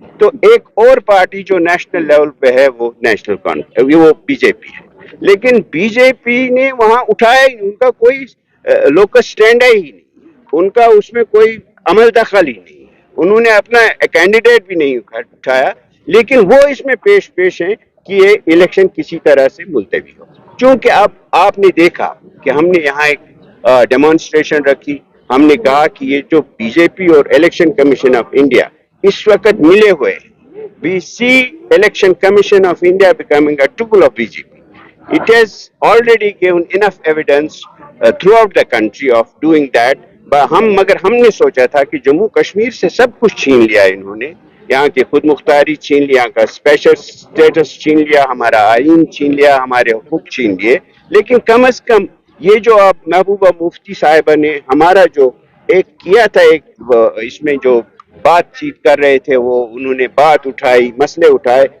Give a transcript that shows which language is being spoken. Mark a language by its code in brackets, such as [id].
[ur] تو ایک اور پارٹی جو نیشنل لیول پہ ہے وہ وہ BJP ہے لیکن BJP نے وہاں اٹھایا ہی ان کا کوئی لوکس سٹینڈ ہی نہیں ان کا اس میں کوئی عمل دخل ہی نہیں انہوں نے اپنا کینڈیڈیٹ بھی نہیں اٹھایا لیکن وہ اس میں پیش ہیں کہ یہ الیکشن کسی طرح سے ملتوی ہو. چونکہ اب آپ نے دیکھا کہ ہم نے یہاں ایک ڈیمانسٹریشن رکھی ہم نے کہا کہ یہ جو BJP اور الیکشن کمیشن آف انڈیا اس وقت ملے ہوئے [en] we see election commission of India becoming a tool of BJP. It has already given enough evidence throughout the country of doing that. [ur] مگر ہم نے سوچا تھا کہ جموں کشمیر سے سب کچھ چھین لیا انہوں نے یہاں کی خود مختاری چھین لیا یہاں کا اسپیشل سٹیٹس چھین لیا ہمارا آئین چھین لیا ہمارے حقوق چھین لیے لیکن کم از کم یہ جو آپ محبوبہ مفتی صاحبہ نے ہمارا جو ایک کیا تھا ایک اس میں جو بات چیت کر رہے تھے وہ انہوں نے بات اٹھائی مسئلے اٹھائے